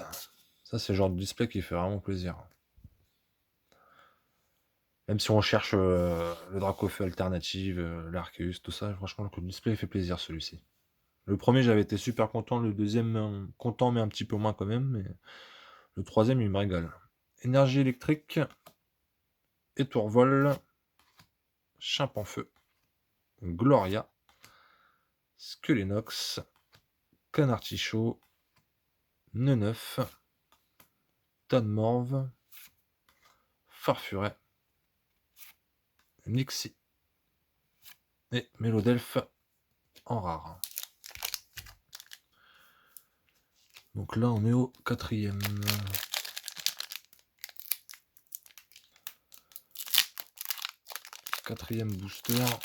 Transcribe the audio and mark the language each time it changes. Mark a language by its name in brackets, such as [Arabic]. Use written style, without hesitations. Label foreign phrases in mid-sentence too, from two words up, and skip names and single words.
[French] Ça c'est le genre de display qui fait vraiment plaisir. Même si on cherche le Dracofeu alternative, l'Arceus, tout ça, franchement le display fait plaisir celui-ci. Le premier j'avais été super content, le deuxième content mais un petit peu moins quand même, mais le troisième il me régale. Énergie électrique, Étourvol, Chimpanfeu, Gloria, Skelenox, Canartichaud, Neneuf, Tanmorve, Farfuret, Nixie et Mélodelphe en rare. Donc là on est au quatrième. Quatrième booster.